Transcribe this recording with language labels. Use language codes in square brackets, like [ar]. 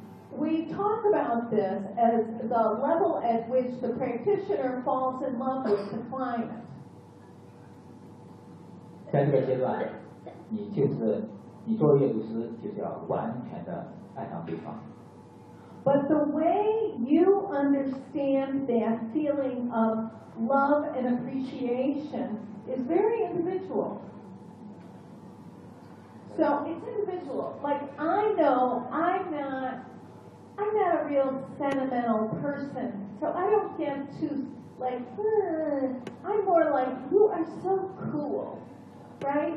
[en] We talk about this as the level at which the practitioner falls in love with the client. [zh] 在这个阶段，你就是你做阅读师就是要完全的爱上对方。 [en] But the way you understand that feeling of love and appreciation is very individual. So it's individual. Like, I know I'm not a real sentimental person, so I don't get too, like, I'm more like, you are so cool, right?